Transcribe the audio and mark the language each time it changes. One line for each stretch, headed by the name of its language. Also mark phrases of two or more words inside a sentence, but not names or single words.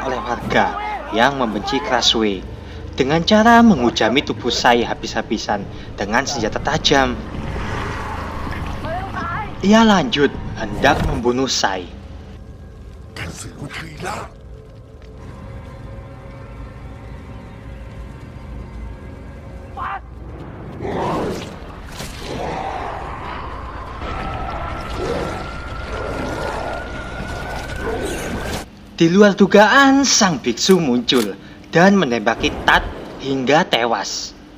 Indonesian: oleh warga yang membenci Crossway dengan cara menghujami tubuh Sai habis-habisan dengan senjata tajam. Ia lanjut hendak membunuh Sai.
Thai: กระสือมันเคยล่า
Indonesian: Di luar dugaan, sang biksu muncul dan menembaki Tat hingga tewas.